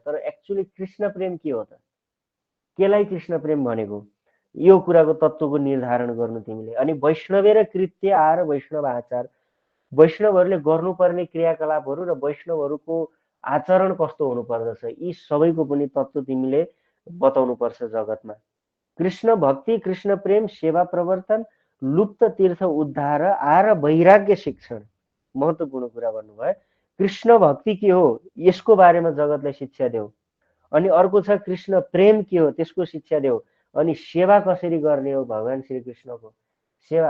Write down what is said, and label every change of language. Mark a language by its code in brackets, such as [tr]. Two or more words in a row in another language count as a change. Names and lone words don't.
[ne] तर एक्चुअली कृष्ण प्रेम के हो त, केलाई कृष्ण प्रेम भनेको, यो कुराको तत्त्वको निर्धारण गर्नु तिमीले। अनि [bn] বৈষ্ণব র কৃত্য আর বৈষ্ণব আচার, [ne] वैष्णवहरूले गर्नुपर्ने क्रियाकलापहरू र वैष्णवहरूको आचरण कस्तो हुनुपर्दछ यी सबैको पनि तत्त्व तिमीले बताउनु पर्छ जगतमा। [bn] কৃষ্ণ ভক্তি কৃষ্ণ প্রেম সেবা প্রবর্তন লুপ্ত তীর্থ উদ্ধার আর বৈরাগ্য শিক্ষণ, [ne] महत्त्वपूर्ण कुरा भन्नुभयो। कृष्ण भक्ति के हो यसको बारेमा जगतलाई शिक्षा देऊ। अनि अर्को छ कृष्ण प्रेम के हो त्यसको शिक्षा देऊ। अनि सेवा कसरी गर्ने हो भगवान श्री कृष्णको सेवा।